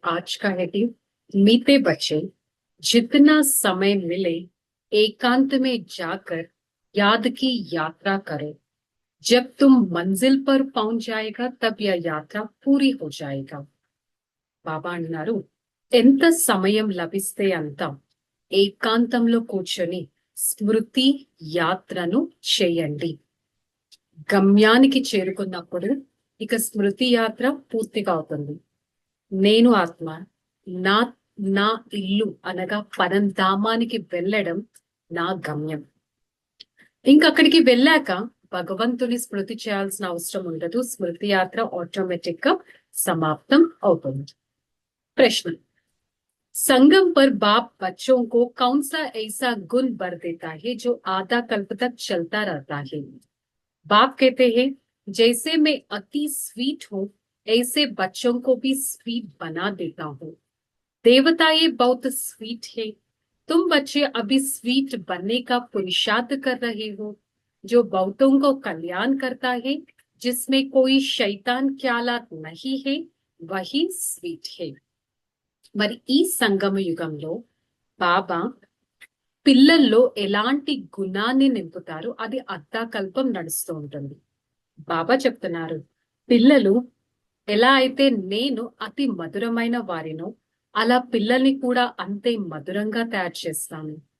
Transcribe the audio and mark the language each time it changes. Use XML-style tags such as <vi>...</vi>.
<hi>आज का हेडिंग मीठे बच्चे जितना समय मिले एकांत में जाकर याद की यात्रा करो। जब तुम मंजिल पर पहुंच जाएगा तब यह यात्रा पूरी हो जाएगा।</hi> <te>బాబా అన్నారు, ఎంత సమయం లభిస్తే అంత ఏకాంతంలో కూర్చొని స్మృతి యాత్రను చేయండి. గమ్యానికి చేరుకున్నప్పుడు ఇక స్మృతి యాత్ర పూర్తిగా అవుతుంది. నేను ఆత్మ నా నా ఇల్లు అనగా పరంధామానికి వెళ్ళడం నా గమ్యం. ఇంకక్కడికి వెళ్ళాక భగవంతుని స్మృతి చేయాల్సిన అవసరం ఉండదు. స్మృతి యాత్ర ఆటోమేటిక్ గా సమాప్తం అవుతుంది.</te> <hi>प्रश्न। संगम पर बाप बच्चों को कौन सा ऐसा गुण बर देता है जो आधा कल्प तक चलता रहता है? बाप कहते हैं, जैसे मैं अति स्वीट हूँ ऐसे बच्चों को भी स्वीट बना देता हूँ। देवता ये बहुत स्वीट है, तुम बच्चे अभी स्वीट बनने का पुरुषार्थ कर रहे हो। जो बहुतों को कल्याण करता है, जिसमें कोई शैतान ख्यालात नहीं है, वही स्वीट है।</hi> <te>మరి ఈ సంగమ యుగంలో బాబా పిల్లల్లో ఎలాంటి గుణాన్ని నింపుతారు, అది అర్ధాకల్పం నడుస్తూ ఉంటుంది. బాబా చెప్తున్నారు, పిల్లలు ఎలా అయితే నేను అతి మధురమైన వారినో అలా పిల్లల్ని కూడా అంతే మధురంగా తయారు చేస్తాను.</te>